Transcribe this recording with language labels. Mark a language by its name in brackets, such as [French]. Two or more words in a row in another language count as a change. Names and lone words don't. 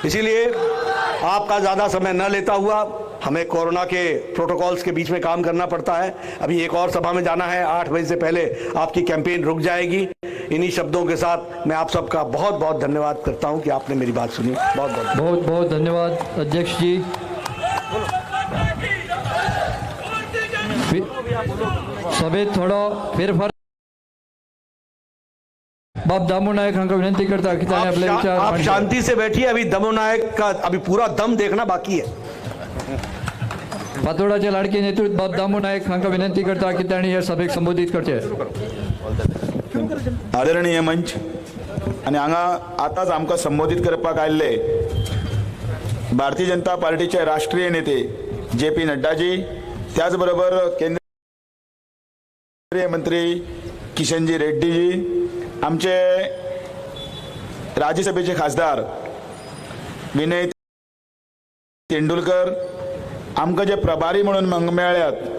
[Hindi] इसीलिए आपका ज्यादा समय न लेता हुआ, हमें कोरोना के प्रोटोकॉल्स के बीच में काम करना पड़ता है। अभी एक और सभा में जाना है, 8 बजे से पहले आपकी कैंपेन रुक जाएगी। इन्हीं शब्दों के साथ मैं आप सबका बहुत बहुत धन्यवाद करता हूं कि आपने मेरी बात सुनी। बहुत बहुत बहुत बहुत धन्यवाद अध्यक्ष जी। [Konkani] सभेत थोडा फेरफार बाप दामो नायक हांका विनंती करता की ताणे आपले विचार [Hindi] आप शांति से बैठिए। अभी दमो नायक का अभी पूरा दम देखना बाकी है। [Konkani] पातोडाचे लाडके नेतृत्व बाप दामो नायक हांका विनंती करता की ताणे या सभेक संबोधित करचे। आदरणीय मंच आणि हांगा आताच आमकां संबोधित करपाक आयिल्ले भारतीय जनता पार्टीचे राष्ट्रीय नेते JP नड्डाजी, त्याच बरोबर केंद्रीय मंत्री किशनजी रेड्डीजी, आमचे राज्यसभेचे खासदार विनय तेंडुलकर, आमकां जे प्रभारी म्हणून मेळ्ळ्यात,